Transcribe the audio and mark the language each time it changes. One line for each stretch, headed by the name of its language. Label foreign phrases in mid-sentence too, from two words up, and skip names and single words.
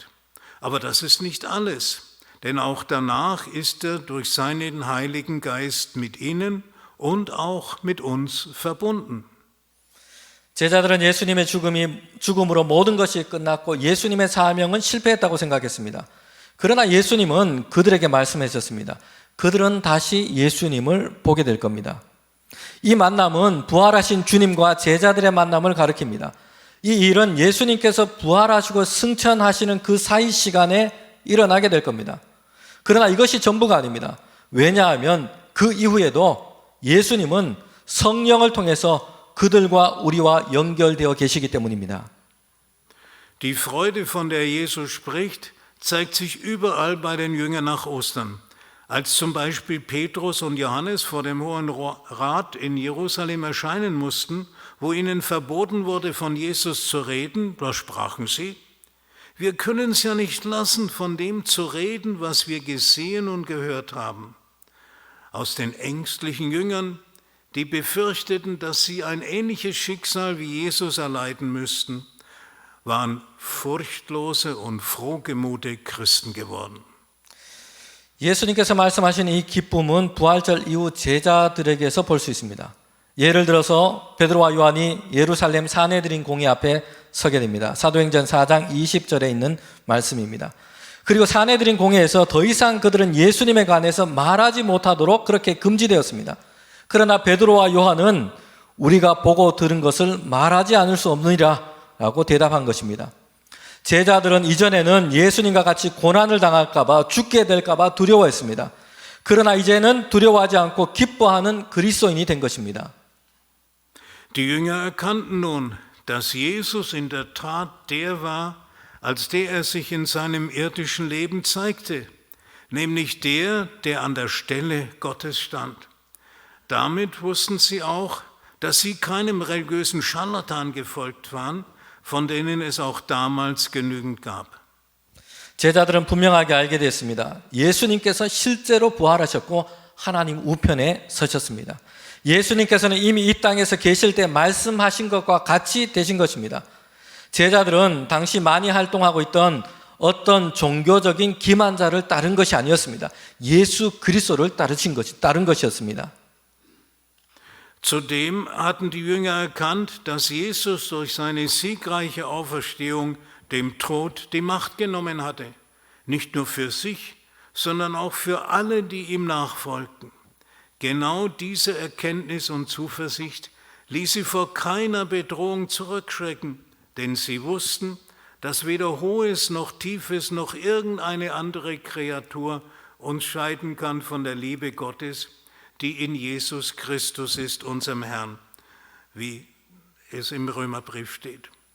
German: Aber das ist nicht alles, denn auch danach ist er durch seinen Heiligen Geist mit ihnen und auch mit uns verbunden.
Korean: 제자들은 예수님의 죽음으로 모든 것이 끝났고 예수님의 사명은 실패했다고 생각했습니다. 그러나 예수님은 그들에게 말씀하셨습니다. 그들은 다시 예수님을 보게 될 겁니다. 이 만남은 부활하신 주님과 제자들의 만남을 가리킵니다. 이 일은 예수님께서 부활하시고 승천하시는 그 사이 시간에 일어나게 될 겁니다. 그러나 이것이 전부가 아닙니다. 왜냐하면 그 이후에도 예수님은 성령을 통해서 그들과 우리와 연결되어 계시기 때문입니다.
German: Die Freude, von der Jesus spricht, zeigt sich überall bei den Jüngern nach Ostern. Als zum Beispiel Petrus und Johannes vor dem Hohen Rat in Jerusalem erscheinen mussten, wo ihnen verboten wurde, von Jesus zu reden, da sprachen sie, wir können es ja nicht lassen, von dem zu reden, was wir gesehen und gehört haben. Aus den ängstlichen Jüngern, die befürchteten, dass sie ein ähnliches Schicksal wie Jesus erleiden müssten, waren furchtlose und frohgemute Christen geworden.
Korean: 예수님께서 말씀하신 이 기쁨은 부활절 이후 제자들에게서 볼 수 있습니다. 예를 들어서 베드로와 요한이 예루살렘 사내들인 공회 앞에 서게 됩니다. 사도행전 4장 20절에 있는 말씀입니다. 그리고 사내들인 공회에서 더 이상 그들은 예수님에 관해서 말하지 못하도록 그렇게 금지되었습니다. 그러나 베드로와 요한은 우리가 보고 들은 것을 말하지 않을 수 없느니라 라고 대답한 것입니다. 제자들은 이전에는 예수님과 같이 고난을 당할까 봐 죽게 될까 봐 두려워했습니다. 그러나 이제는 두려워하지 않고 기뻐하는 그리스도인이 된 것입니다.
German: Die Jünger erkannten nun, dass Jesus in der Tat der war, als der er sich in seinem irdischen Leben zeigte, nämlich der, der an der Stelle Gottes stand. Damit wussten sie auch, dass sie keinem religiösen Scharlatan gefolgt waren, von denen es auch damals genügend gab.
Korean: 제자들은 분명하게 알게 됐습니다. 예수님께서 실제로 부활하셨고 하나님 우편에 서셨습니다. 예수님께서는 이미 이 땅에서 계실 때 말씀하신 것과 같이 되신 것입니다. 제자들은 당시 많이 활동하고 있던 어떤 종교적인 기만자를 따른 것이 아니었습니다. 예수 그리스도를 따른 것이었습니다.
German: Zudem hatten die Jünger erkannt, dass Jesus durch seine siegreiche Auferstehung dem Tod die Macht genommen hatte. Nicht nur für sich, sondern auch für alle, die ihm nachfolgten. Genau diese Erkenntnis und Zuversicht ließ sie vor keiner Bedrohung zurückschrecken, denn sie wussten, dass weder Hohes noch Tiefes noch irgendeine andere Kreatur uns scheiden kann von der Liebe Gottes, die in Jesus Christus ist, unserem Herrn, wie es im Römerbrief steht.